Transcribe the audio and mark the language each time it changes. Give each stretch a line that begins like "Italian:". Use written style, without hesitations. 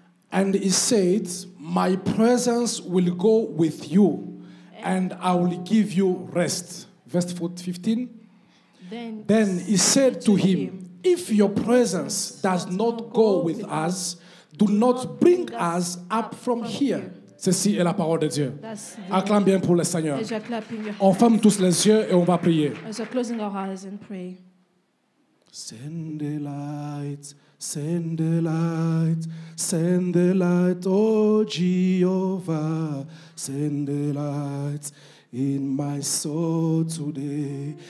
English: And he said, My presence will go with you, and I will give you rest. Verse 15. Then he said to him, If your presence does not go with us, do not bring us up from here.
French: Ceci est la parole de Dieu. Acclame bien pour le Seigneur.
English: As you're clapping your
French: On ferme tous les yeux et on va prier.
English: as you're closing our eyes and pray. Send the light, send the light, send the light, oh Jehovah, send the light in my soul today.